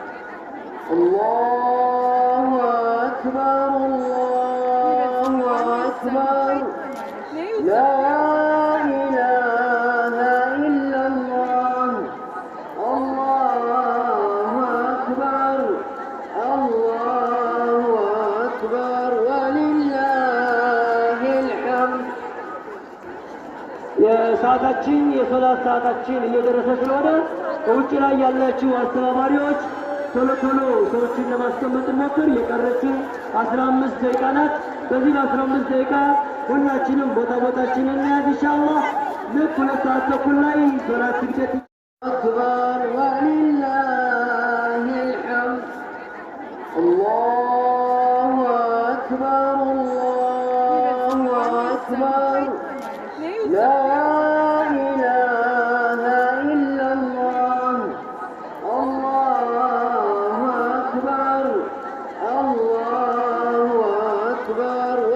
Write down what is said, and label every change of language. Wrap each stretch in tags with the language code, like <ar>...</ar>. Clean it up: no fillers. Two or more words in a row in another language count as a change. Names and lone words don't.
<ar>الله أكبر الله أكبر لا إله إلا الله. الله أكبر الله أكبر ولله الحمد.</ar> <am>የሰዓታችን የሶላት ሰዓታችን እየደረሰ ስለሆነ ውጭ ላይ ያላችሁ አስተባባሪዎች ቶሎ ቶሎ ሰዎችን ለማስቀመጥ ሞክር። የቀረችን 15 ደቂቃ ናት። በዚህ 15 ደቂቃ ሁላችንም ቦታችንን እንያዝ ኢንሻአላህ። ልክ 2 ሰዓት ተኩል ላይ ሶላት ስግደት</am> <ar>أكبر ولله الحمد. الله أكبر الله أكبر لا إله إلا الله الله أكبر الله أكبر</ar>